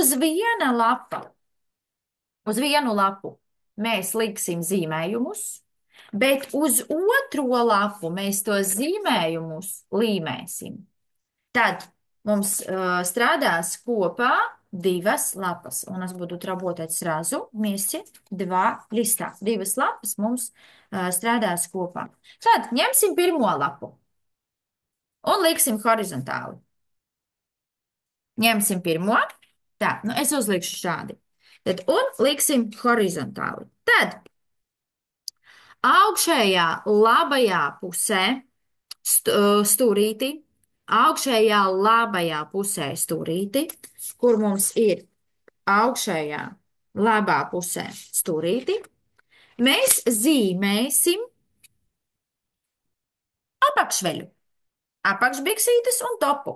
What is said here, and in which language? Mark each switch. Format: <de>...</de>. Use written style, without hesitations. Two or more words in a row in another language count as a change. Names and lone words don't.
<lv>Uz vienu lapu mēs liksim zīmējumus, bet uz otro lapu mēs tos zīmējumus līmēsim. Tad mums strādās kopā divas lapas.</lv> <ru>У нас будут работать сразу вместе два листа.</ru> <lv>Divas lapas mums strādās kopā. Tad ņemsim pirmo lapu un liksim horizontāli. Ņemsim pirmo. Tā, nu es uzlikšu šādi. Tad un liksim horizontāli. Tad augšējā labajā pusē stūrīti, augšējā labajā pusē stūrīti, kur mums ir augšējā labā pusē stūrīti, mēs zīmēsim apakšveļu, apakšbiksītes un topu.</lv>